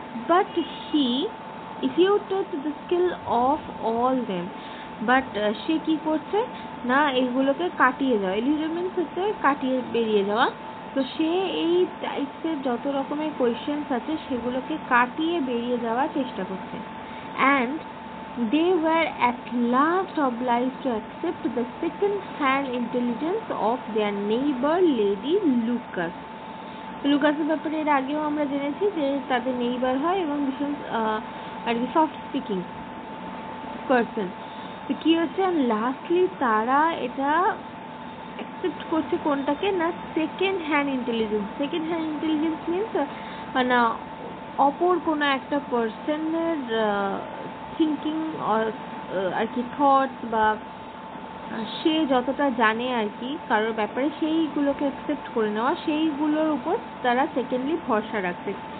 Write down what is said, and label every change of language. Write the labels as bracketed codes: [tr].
[en] but he refuted the skill of all them, [bn] but সে কি করছে না এইগুলোকে কাটিয়ে যাওয়া, এলিউশন মিন্স হচ্ছে কাটিয়ে বেরিয়ে যাওয়া। তো সে এই টাইপসের যত রকমের কোয়েশ্চেন্স আছে সেগুলোকে কাটিয়ে বেরিয়ে যাওয়ার চেষ্টা করছে। [en] And they were at last obliged to accept the second-hand intelligence of their neighbor Lady Lucas. [bn] লুকাসের ব্যাপারে এর আগেও আমরা জেনেছি যে তাদের নেইবার হয় এবং ভীষণ আর কি সফট স্পিকিং পারসন। তো কি হচ্ছে, লাস্টলি তারা এটা অ্যাকসেপ্ট করছে কোনটাকে না, second hand intelligence. Second hand intelligence means না অপর কোনো একটা পার্সনের থিঙ্কিং আর কি থটস বা সে যতটা জানে আর কি কারোর ব্যাপারে সেইগুলোকে অ্যাকসেপ্ট করে নেওয়া, সেইগুলোর উপর তারা সেকেন্ডলি ভরসা রাখছে।